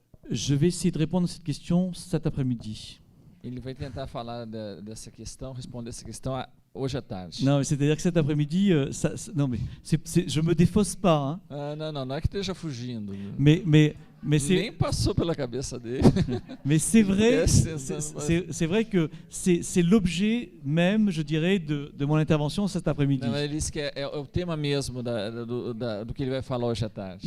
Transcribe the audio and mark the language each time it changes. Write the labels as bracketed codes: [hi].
[fr] Je vais essayer de répondre à cette question cet après-midi. [pt] Ele vai tentar falar dessa questão, responder essa questão hoje à tarde. [fr] Non, c'est-à-dire que cet après-midi, non mais je me défausse pas, hein. [pt] Não é que esteja fugindo. [fr] Mais c'est [pt] Nem passou pela cabeça dele. [fr] mais c'est vrai, C'est- c'est vrai que c'est l'objet même, je dirais, de mon intervention cet après-midi. [pt] Não, ele disse que é o tema mesmo do que ele vai falar hoje à tarde.